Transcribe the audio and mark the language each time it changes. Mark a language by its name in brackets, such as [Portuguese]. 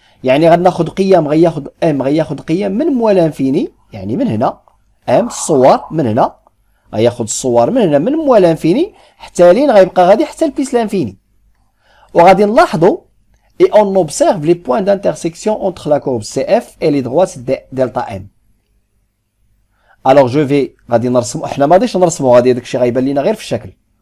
[Arabic] يعني غناخذ قيم، غياخذ m غياخذ قيم من moins l'infini، يعني من هنا m الصور من هنا غياخذ الصور من هنا من moins l'infini حتى لين غيبقى غادي حتى لبليس l'infini. وغادي نلاحظوا [French] et on observe les points d'intersection entre la courbe CF et les droites delta m. Alors je vais [Arabic] غادي نرسمو، احنا ما غاديش نرسمو، غادي داكشي غيبان لينا غير في الشكل.